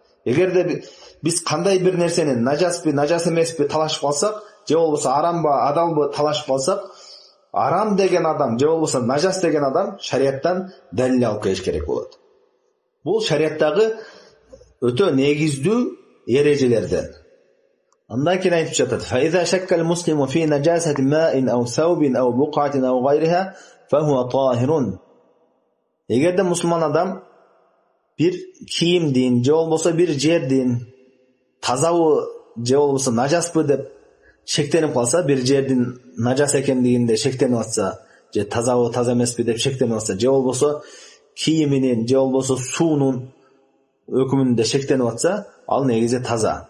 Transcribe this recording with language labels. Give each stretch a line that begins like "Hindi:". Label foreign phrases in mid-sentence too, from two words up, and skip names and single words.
Kyrgyz: Эгерде биз кандай бир нерсени нажаспы, нажас эмеспи талашып калсак, же болбосо арамбы адалбы талашып калсак, арам деген адам же болбосо нажас деген адам шарияттан далил алып келиш керек болот. Бул шарияттагы өтө негиздүү эрежелерден. Андан кийин айтып жатат:
Arabic: "فإذا شك المسلم في نجاسة ماء أو ثوب أو بقعة أو غيرها فهو طاهر."
Kyrgyz: Эгерде мусулман адам бир кийимдин же болбосо бир жердин тазабы же болбосо нажаспы деп шектенип калса, бир жердин нажас экендигинде шектенип атса, же тазабы таза эмеспи деп шектенип атса, же болбосо кийиминин же болбосо суунун өкүмүндө шектенип атса, ал негизи таза.